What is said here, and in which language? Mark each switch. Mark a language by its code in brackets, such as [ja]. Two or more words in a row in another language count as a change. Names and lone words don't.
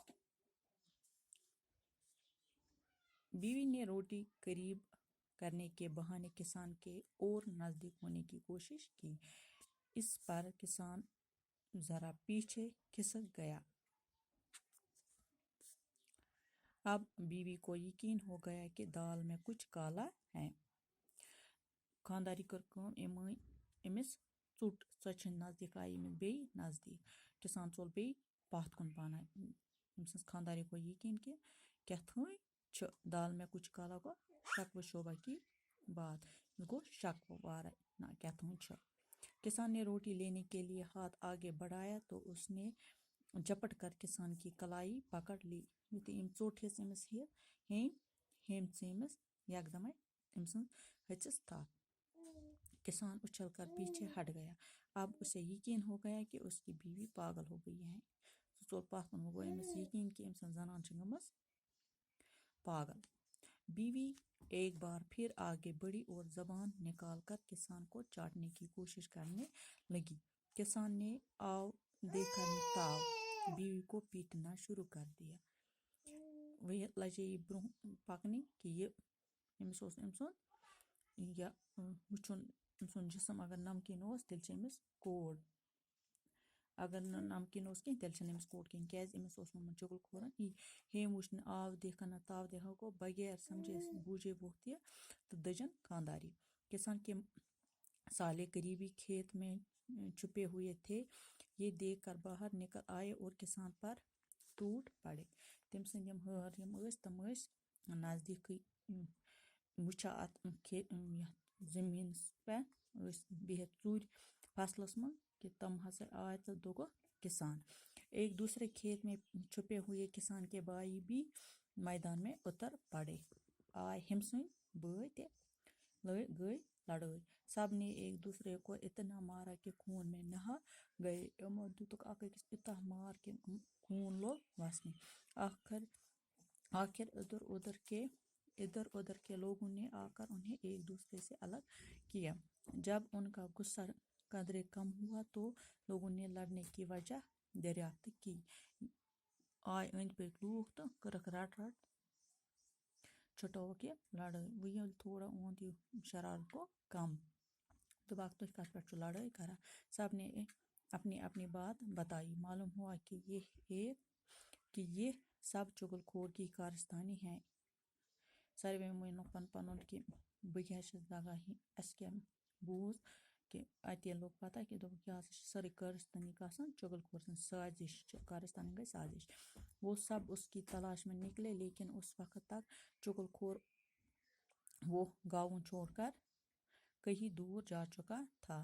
[ur] بیوی نے روٹی قریب کرنے کے بہانے کسان کے اور نزدیک ہونے کی کوشش کی۔ اس پر کسان ذرا پیچھے کھسک گیا۔ اب بیوی کو یقین ہو گیا کہ دال میں کچھ کالا ہے۔ [ks] خانداری کر کٲم أمِس ژوٚٹ، سۄ چھِ نزدیٖک آیہِ أمِس بیٚیہِ نزدیٖک۔ کسان ژوٚل بیٚیہِ پتھ کُن پہنہ۔ أمۍ سٕنٛز خانداری کو یقین کہ کیٛاہتھانۍ چھُ [ur] دال میں کچھ کالا [ks] گو [ur] شک و شبہ کی بات، [ks] گو شک وارے نہ کیٛاہتھانۍ چھُ۔ [ur] کسان نے روٹی لینے کے لیے ہاتھ آگے بڑھایا تو اس نے جھپٹ کر کسان کی کلائی پکڑ لی۔ [ks] یُتھُے أمۍ ژوٚٹ ہیٚژ أمِس ہیٚمۍ ژھٕنۍ یکدمے أمۍ سٕنٛز ہیٚژٕس تھپھ۔ [ur] کسان اچھل کر پیچھے ہٹ گیا۔ اب اسے یقین ہو گیا کہ اس کی بیوی پاگل ہو گئی ہے۔ [ks] سُہ ژوٚل پتھ کُن، وۄنۍ گوٚو أمِس یقین کہ أمۍ سٕنٛز زنان چھِ گٔمٕژ پاگل۔ [ur] بیوی ایک بار پھر آگے بڑھی اور زبان نکال کر کسان کو چاٹنے کی کوشش کرنے لگی۔ کسان نے آو دیکھا تاو بیوی کو پیٹنا شروع کر دیا۔ [ks] وۄنۍ لجے یہِ برونٛہہ پکنہِ کہ یہ أمِس اوس أمۍ سُنٛد یا وٕچھُن أمۍ سُنٛد جسم اگر نمکیٖن اوس تیٚلہِ چھِ أمِس کوڑ، اگر نہٕ نمکیٖن اوس کینٛہہ تیٚلہِ چھنہٕ أمِس کوڑ کینٛہہ، کیٛازِ أمِس اوس ووٚنمُت چغل خورن یی ہیٚمۍ وٕچھ نہٕ [ur] آو دیکھا نہ تاو دیکھا [ks] گو [ur] بغیر سمجھے بوجھے [ks] وہ تہِ تہٕ دٔجن خانداری۔ [ur] کسان کے سالے قریبی کھیت میں چھپے ہوئے تھے، یہ دیکھ کر باہر نکل آئے اور کسان پر ٹوٹ پڑے۔ [ks] تٔمۍ سٕنٛدۍ یِم ہٲر یِم ٲسۍ تِم ٲسۍ نزدیٖکٕے وٕچھان اتھ یتھ زمیٖنس پٮ۪ٹھ ٲسۍ بِہِتھ ژوٗرِ فصلس منٛز کہ تم ہسا آئے تہٕ دوٚگکھ کسان۔ [ur] ایک دوسرے کھیت میں چھپے ہوئے کسان کے بھائی بھی میدان میں اتر پڑے۔ [ks] آئے ہیٚمۍ سٕنٛدۍ بٲے تہِ گئی لڑٲے۔ [ur] سب نے ایک دوسرے کو اتنا مارا کہ خون میں نہا گئے۔ [ks] یِمو دِتُکھ اکھ أکِس یوٗتاہ مار کہ خوٗن لوٚگ وسنہِ۔ [ur] آخر ادھر ادھر کے لوگوں نے آ کر انہیں ایک دوسرے سے الگ کیا۔ جب ان کا غصہ قدرے کم ہوا تو لوگوں نے لڑنے کی وجہ دریافت کی۔ [ks] آئے أنٛدۍ پٔکۍ لوٗکھ تہٕ کٔرٕکھ رٹ چھُٹٲوٕکھ یہِ لڑٲے۔ وۄنۍ ییٚلہِ تھوڑا اوٚند یہِ شرارت گوٚو کم، دوٚپکھ تُہۍ کتھ پٮ۪ٹھ چھِو لڑٲے کران؟ [ur] سب نے اپنی اپنی بات بتائی۔ معلوم ہوا کہ یہ سب چغل خور کی کارستانی ہے۔ [ks] ساروے ووٚنُکھ پن پنُن کہ بہٕ کیٛازِ چھَس دگا اَسہِ کیٛاہ بوٗز کہ اَتہِ ییٚلہِ لوٚگ پتہ کہ دوٚپُکھ یہِ ہسا چھِ سٲرٕے کارستانی گژھان چغل خور سٕنٛز سازش چھِ، کارستانی گئی سازش۔ [ur] وہ سب اس کی تلاش میں نکلے لیکن اس وقت تک چغل خور وہ گاؤں چھوڑ کر کہیں دور جا چکا تھا۔